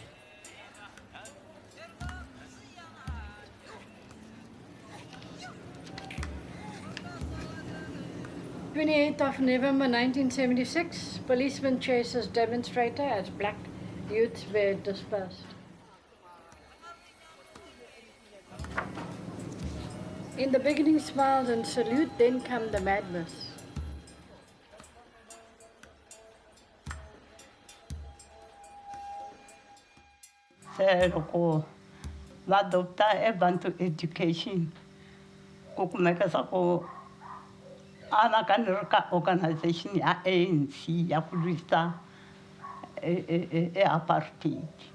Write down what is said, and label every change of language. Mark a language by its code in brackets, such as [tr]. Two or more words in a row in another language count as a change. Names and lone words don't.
[en] "28th of November 1976, policemen chases demonstrator as black youths were dispersed. In the beginning, smiles and salute, then come the madness. [ts] Loko va adopta abantu education ku kumeka sa ku ana ka organization ya ANC ya ku lwisa apartheid.